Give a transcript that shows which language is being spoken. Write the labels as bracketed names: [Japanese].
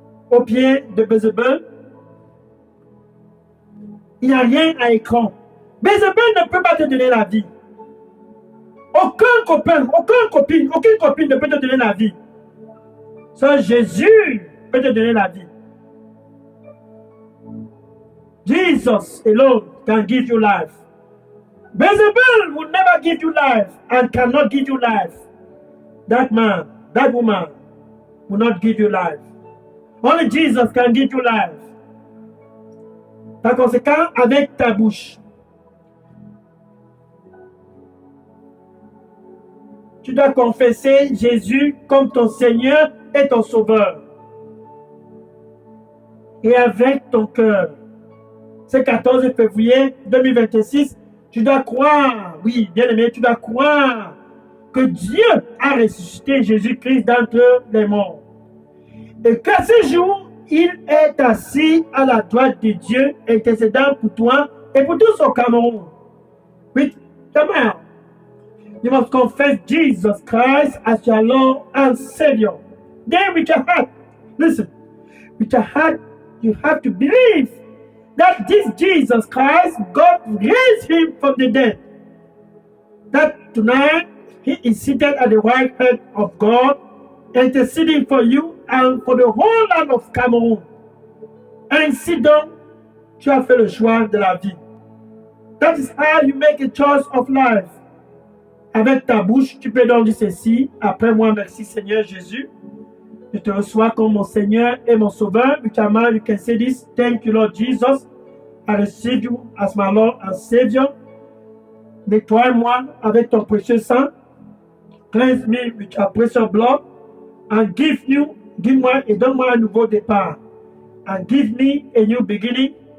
[French] Au pied de Bézébel, il n'y a rien à écran. Bézébel ne peut pas te donner la vie. Aucun copain, aucune copine ne peut te donner la vie. Seul Jésus peut te donner la vie. [English] Jesus alone can give you life. Beelzebul will never give you life and cannot give you life. That man, that woman will not give you life. Only Jesus can give you life. [French] Par conséquent, avec ta bouche, tu dois confesser Jésus comme ton Seigneur et ton Sauveur. Et avec ton cœur, ce 14 février 2026, tu dois croire, oui, bien aimé, tu dois croire que Dieu a ressuscité Jésus-Christ d'entre les morts. Et qu'à ce jour, il est assis à la droite de Dieu, intercédant pour toi et pour tous au Cameroun. [English] Oui, come on. You must confess Jesus Christ as your Lord and Savior. Then with your heart, listen, with your heart, you have to believe that this Jesus Christ, God raised him from the dead. That tonight, he is seated at the right hand of God, interceding for you and for the whole land of Cameroon. [French] Ainsi donc, tu as fait le choix de la vie. [English] That is how you make a choice of life. [French] Avec ta bouche, tu peux donc dire ceci. Après moi, merci Seigneur Jésus. Je te reçois comme mon Seigneur et mon Sauveur. [English] With your mouth, you can say this. Thank you, Lord Jesus. I receive you as my Lord and Savior. [French] Nettoie-moi avec ton précieux sang. [English] Cleanse me with your precious blood. [French] And give-moi et donne-moi un nouveau départ. [English] And give me a new beginning.